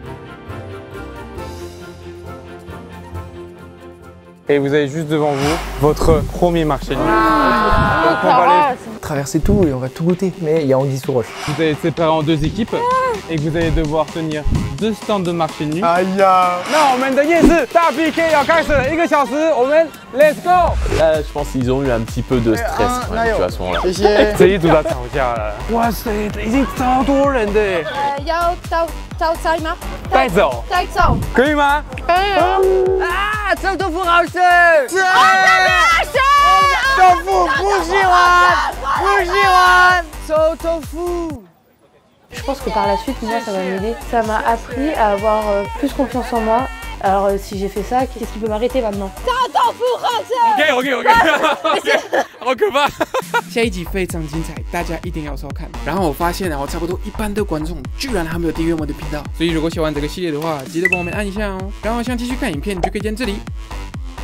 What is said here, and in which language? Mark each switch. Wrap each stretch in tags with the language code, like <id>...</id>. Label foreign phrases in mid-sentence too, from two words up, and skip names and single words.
<fr>Et vous avez juste devant vous votre premier marché de nuit. Donc on va aller Traverser tout et on va tout goûter. Mais il y a anguille sous roche. Vous allez être séparés en 2 équipes et que vous allez devoir tenir 2 stands de marché de nuit. Aïe ya.</fr> <en>Let's go!</en> <fr>Là, je pense qu'ils ont eu un petit peu de stress quand même, tu vois, à ce moment-là.</fr> <zh>谢谢。这一组要吵架了。哇塞，已经超多人的耶！要招菜吗？带走，带走。可以吗？可以。啊，臭豆腐好吃！是。豆腐不喜欢，不喜欢，臭豆腐。</zh> <fr>Je pense que par la suite, moi, ça va m'aider. Ça m'a appris à avoir plus confiance en moi. Alors si j'ai fait ça, qu'est-ce qui peut m'arrêter maintenant?</fr> <zh>OK， rock 吧。下一集非常精彩，大家一定要收看。然后我发现差不多一半的观众居然还没有订阅我的频道，所以如果喜欢这个系列的话，记得帮我们按一下哦。然后想继续看影片，就可以点这里。</zh>